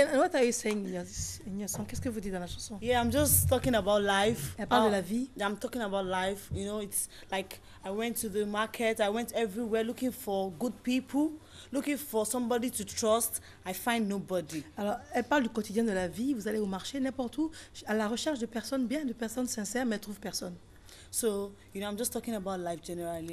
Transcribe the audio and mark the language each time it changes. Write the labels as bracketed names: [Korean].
[English] And what are you saying in your song? [French] Qu'est-ce que vous dites dans la chanson? [English] Yeah, I'm just talking about life. [French] Elle parle de la vie. [English] I'm talking about life. You know, it's like I went to the market. I went everywhere looking for good people, looking for somebody to trust. I find nobody. [French] Alors, elle parle du quotidien de la vie. Vous allez au marché, n'importe où, à la recherche de personnes bien, de personnes sincères, mais elle trouve personne. [English] So, you know, I'm just talking about life generally.